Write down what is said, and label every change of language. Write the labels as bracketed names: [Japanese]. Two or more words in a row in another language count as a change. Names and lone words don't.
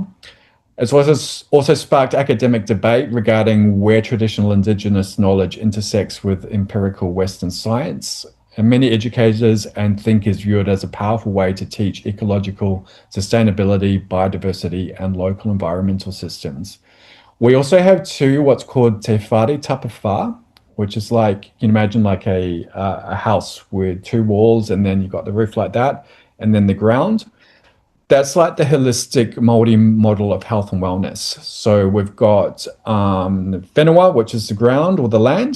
[English] It's also sparked academic debate regarding where traditional Indigenous knowledge intersects with empirical Western science. And many educators and thinkers view it as a powerful way to teach ecological sustainability, biodiversity, and local environmental systems. We also have what's called [Māori] te whare tapawha, [English] which is you can imagine a house with 2 walls, and then you've got the roof like that, and then the ground. That's like the holistic Māori model of health and wellness. So we've got whenua, which is the ground or the land.